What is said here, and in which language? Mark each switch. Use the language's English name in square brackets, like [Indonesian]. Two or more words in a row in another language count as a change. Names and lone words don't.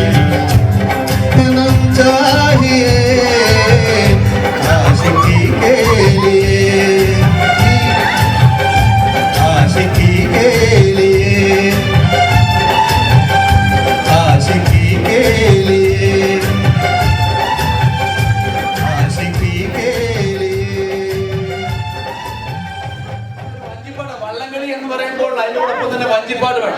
[Hindi] सनम चाहिए आशिकी के लिए, आशिकी के लिए, आशिकी के लिए, आशिकी के लिए। [Malayalam] വഞ്ചിപ്പാട് വള്ളംകളി എന്ന് പറയുമ്പോൾ അതിനോടൊപ്പം തന്നെ വഞ്ചിപ്പാട് വേണം.